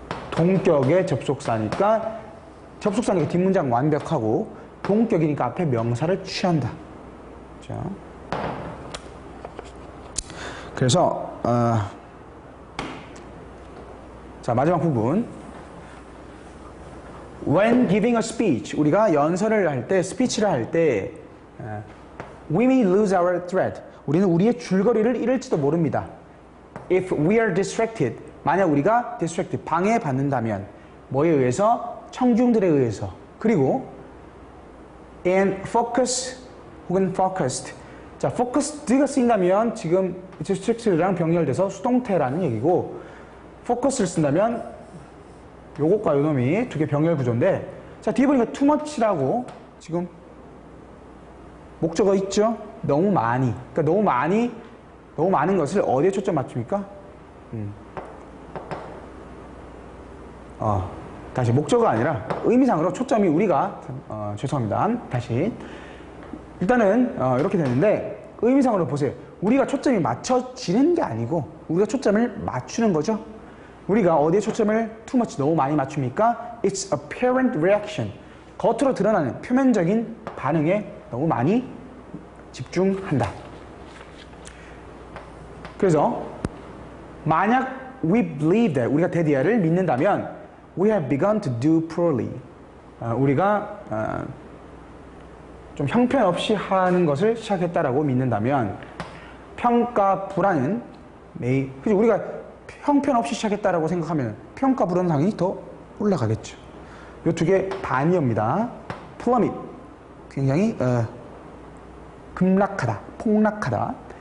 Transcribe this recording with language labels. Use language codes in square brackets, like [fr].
[ko] 동격의 접속사니까 접속사니까 뒷문장 완벽하고 동격이니까 앞에 명사를 취한다. 자, 그래서 자 마지막 부분. [en] When giving a speech, [ko] 우리가 연설을 할 때, [en] 스피치를 할 때, we may lose our thread. [ko] 우리는 우리의 줄거리를 잃을지도 모릅니다. [en] If we are distracted, [ko] 만약 우리가 distracted, 방해받는다면, 뭐에 의해서? 청중들에 의해서. 그리고 and focus 혹은 focused. 자, focused가 쓰인다면 지금 distracted랑 병렬돼서 수동태라는 얘기고, focus를 쓴다면 요것과 요놈이 두 개 병렬 구조인데, 자, 뒤에 보니까 too much라고 지금 목적어 있죠? 너무 많이. 그러니까 너무 많은 것을 어디에 초점 맞춥니까? 다시 목적어가 아니라 의미상으로 초점이 우리가, 죄송합니다. 다시. 일단은, 이렇게 되는데, 의미상으로 보세요. 우리가 초점이 맞춰지는 게 아니고, 우리가 초점을 맞추는 거죠? 우리가 어디에 초점을 too much 너무 많이 맞춥니까? [en] It's apparent reaction. [ko] 겉으로 드러나는 표면적인 반응에 너무 많이 집중한다. 그래서 만약 [en] we believe that [ko] 우리가 대디아를 믿는다면 [en] we have begun to do poorly. [ko] 우리가 좀 형편없이 하는 것을 시작했다라고 믿는다면 평가 불안은 그죠? 우리가 형편없이 시작했다라고 생각하면 평가 불안상이 더 올라가겠죠. 이 두 개 반이옵니다. plummet 굉장히 급락하다, 폭락하다.